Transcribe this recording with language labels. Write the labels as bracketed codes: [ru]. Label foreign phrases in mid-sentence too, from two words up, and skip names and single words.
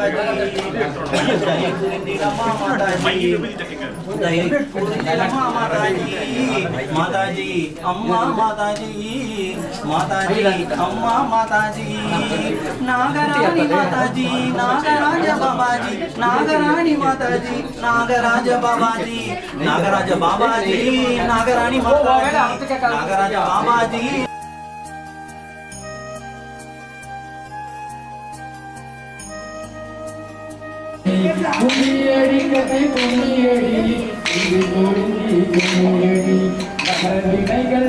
[hi] माताजी अम्मा माताजी माताजी अम्मा माताजी नागराणी माताजी नागराज बाबाजी नागराणी माताजी नागराज बाबाजी नागराज बाबाजी नागराणी माताजी नागराज बाबाजी [ta] கும்மியடி கதை கும்மியடி இது தொழுங்கி கும்மியடி நம வினைகள்